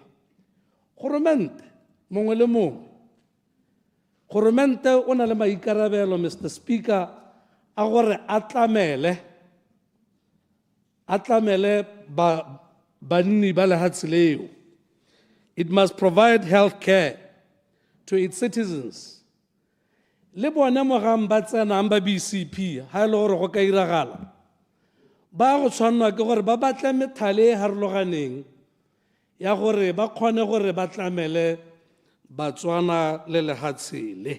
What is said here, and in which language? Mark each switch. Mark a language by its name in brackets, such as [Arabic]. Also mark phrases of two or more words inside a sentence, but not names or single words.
[Tswana] Goromente mongwe le mongwe, goromente o na le maikarabelo, Mr. Speaker, a gore a tlamele banni ba lehatshe leo. [English] It must provide health care to its citizens. [Tswana] Le bone mogang ba tsenang ba BCP ha e le gore go ka iragala ba go tshwanwa ke gore ba batle methale e harologaneng ya gore ba kgone gore ba tlamele batswana le lehatshe le.